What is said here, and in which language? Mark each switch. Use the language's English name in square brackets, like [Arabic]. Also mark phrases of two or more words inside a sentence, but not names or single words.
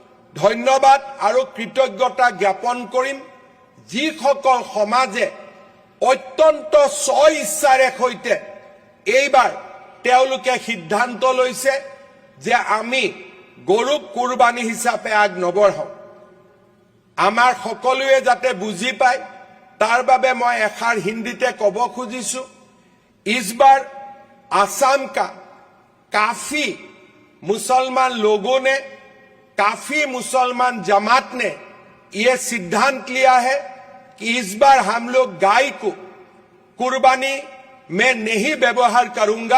[Assamese] ধন্যবাদ আৰু কৃতজ্ঞতা জ্ঞাপন কৰিম যিসকল সমাজে অত্যন্ত স্ব-ইচ্ছাৰে সৈতে এইবাৰ তেওঁলোকে সিদ্ধান্ত লৈছে যে আমি গৰুক কুৰবানী হিচাপে আগ নবঢ়াওঁ। আমাৰ সকলোৱে যাতে বুজি পায় তাৰ বাবে মই এষাৰ হিন্দীতে ক'ব খুজিছো, [Hindi] इस बार आसाम का काफी मुसलमान लोगों ने, काफी मुसलमान जमात ने यह सिद्धांत लिया है कि इस बार हम लोग गाय को कुर्बानी में नहीं व्यवहार करूंगा।